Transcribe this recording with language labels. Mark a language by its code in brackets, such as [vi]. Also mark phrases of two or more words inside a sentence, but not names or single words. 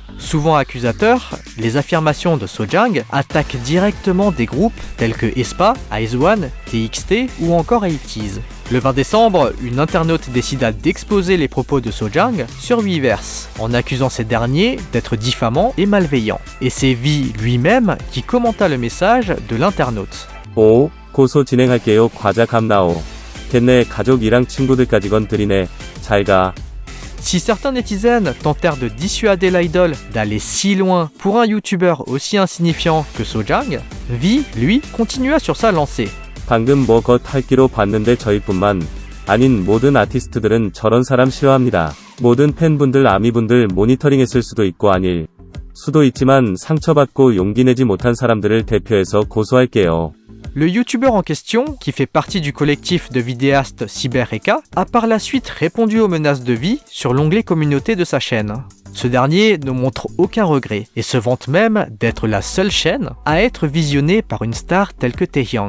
[fr] Souvent accusateurs, les affirmations de Sojang attaquent directement des groupes tels que aespa, IZ*ONE, TXT ou encore ATEEZ. Le 20 décembre, une internaute décida d'exposer les propos de Sojang sur Weverse, en accusant ces derniers d'être diffamants et malveillants. Et c'est V lui-même qui commenta le message de l'internaute. [ko] 고소 진행할게요. 과자 감 나오. 됐네. 가족이랑 친구들까지 건드리네. 잘 가. [fr] Si certains netizens tentèrent de dissuader l'idol d'aller si loin pour un youtubeur aussi insignifiant que Sojang, V, lui, continua sur sa lancée. [ko] 방금 것 할기로 봤는데 저희뿐만 아닌 모든 아티스트들은 저런 사람 싫어합니다. 모든 팬분들 아미분들 모니터링했을 수도 있고 아닐 수도 있지만 상처받고 용기 내지 못한 사람들을 대표해서 고소할게요. [fr] Le youtubeur en question, qui fait partie du collectif de vidéastes CyberReka, a par la suite répondu aux menaces de vie sur l'onglet communauté de sa chaîne. Ce dernier ne montre aucun regret et se vante même d'être la seule chaîne à être visionnée par une star telle que Taehyung.